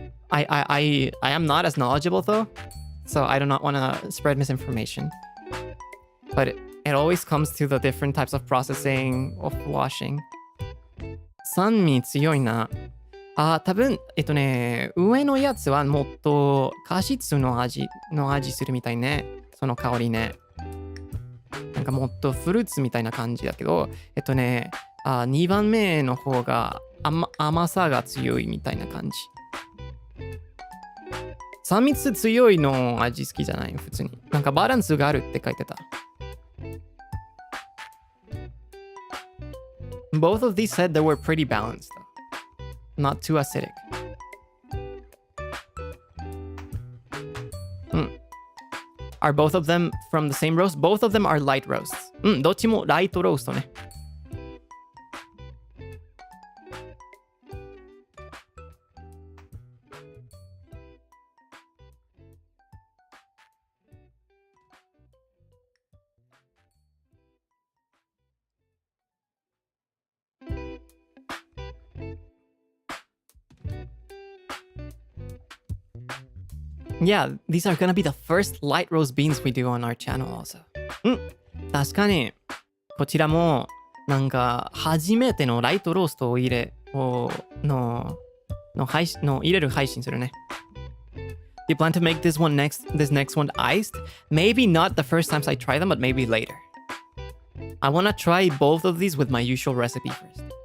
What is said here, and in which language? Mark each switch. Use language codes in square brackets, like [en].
[en] I am not as knowledgeable though, so I do not want to spread misinformation. But it always comes to the different types of processing of washing. [ja] 酸味強いな。多分上のやつはもっと果実の味するみたいね。その香りね。なんかもっとフルーツみたいな感じだけど、2番目の方が甘さが強いみたいな感じ。酸味強いの味好きじゃない普通に。なんかバランスがあるって書いてた。 [en] Both of these said they were pretty balanced, though. Not too acidic. Are both of them from the same roast? Both of them are light roasts. [ja] どっちもライトローストね。 [en] Yeah, these are gonna be the first light roast beans we do on our channel also. [ja] 確かにこちらもなんか初めてのライトローストを入れる配信するね。 [en] Do you plan to make this next one iced? Maybe not the first times I try them, but maybe later. I wanna try both of these with my usual recipe first.